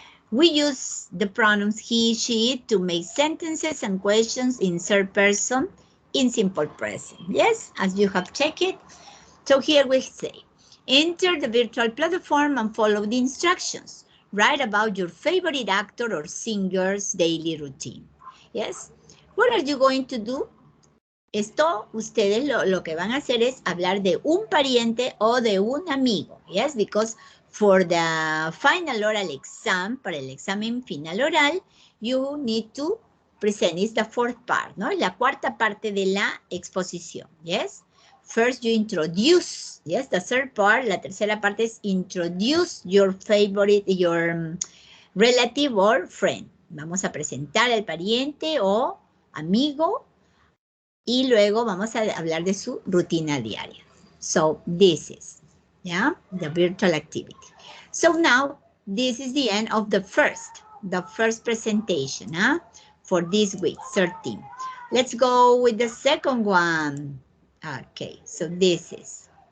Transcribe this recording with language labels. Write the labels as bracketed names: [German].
[English] We use the pronouns he, she, it to make sentences and questions in third person in simple present. Yes, as you have checked it. So here we say, enter the virtual platform and follow the instructions. Write about your favorite actor or singer's daily routine. Yes. What are you going to do? [Spanish] Esto, ustedes lo que van a hacer es hablar de un pariente o de un amigo. [English] Yes, because for the final oral exam, para el examen final oral, you need to present, it's the fourth part, ¿no? [Spanish] La cuarta parte de la exposición. [English] Yes. First you introduce, yes, the third part, la tercera parte es introduce your favorite, your relative or friend. [Spanish] Vamos a presentar al pariente o amigo y luego vamos a hablar de su rutina diaria. [English] So this is, yeah, the virtual activity. So now this is the end of the first presentation, for this week, 13. Let's go with the second one. Okay, so this is.